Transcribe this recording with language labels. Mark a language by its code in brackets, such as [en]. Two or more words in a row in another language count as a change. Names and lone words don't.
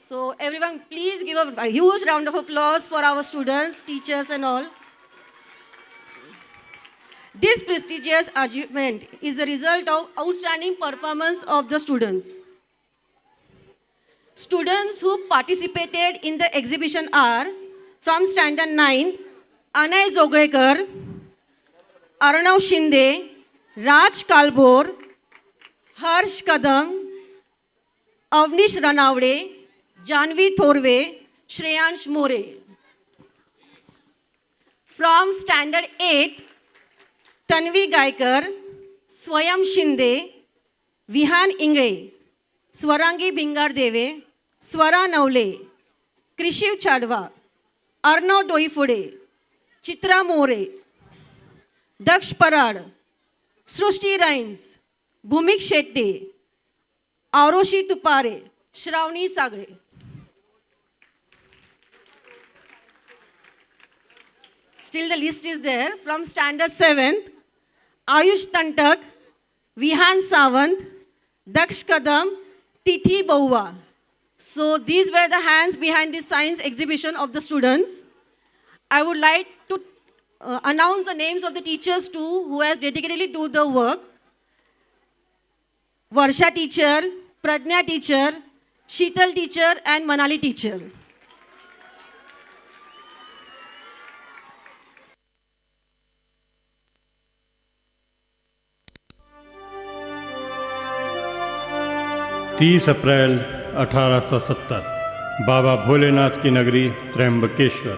[en] So everyone, please give a huge round of applause for our students, teachers and all. This prestigious achievement is the result of outstanding performance of the students. Students who participated in the exhibition are from Standard 9, Anay Zogrekar, Arnav Shinde, Raj Kalbor, Harsh Kadam, Avnish Ranavde, Janvi Thorve, Shreyansh More. From Standard 8, Tanvi Gaikar, Swayam Shinde, Vihan Ingre, Swarangi Bingar Deve, Swara Navle, Krishiv Chadwa, Arnav Doifude, Chitra More, Daksh Parad, Srushti Rains, Bhumik Shetty, Auroshi Tupare, Shravani Sagre. Still the list is there. From Standard 7th, Ayush Tantak, Vihan Sawant, Daksh Kadam, Tithi Baua. So these were the hands behind the science exhibition of the students. I would like to announce the names of the teachers too who has dedicatedly do the work. Varsha teacher, Pradnya teacher, Sheetal teacher and Manali teacher. [hi] तीस अप्रैल 1870 बाबा भोलेनाथ की नगरी त्र्यंबकेश्वर।